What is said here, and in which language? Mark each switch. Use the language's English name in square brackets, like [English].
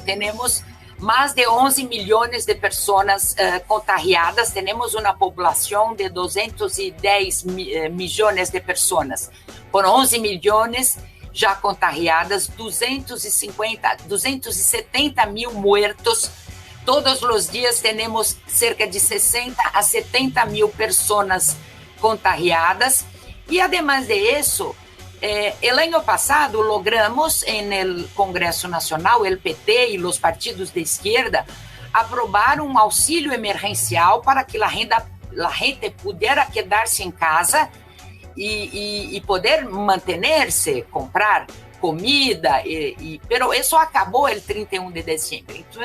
[Spanish] Tenemos más de 11 millones de personas contagiadas, tenemos una población de 210 millones de personas, con 11 millones [Portuguese] já [Spanish] contagiadas, 270 mil muertos. [Portuguese] Todos os dias temos cerca de 60 a 70 mil pessoas contagiadas. E, [Spanish] además de [Portuguese] isso, [Spanish] el año pasado logramos en el Congreso Nacional, el PT y los partidos de izquierda, aprobar un auxilio emergencial para que la gente pudiera quedarse en casa y poder mantenerse, comprar comida, pero eso acabó el 31 de diciembre.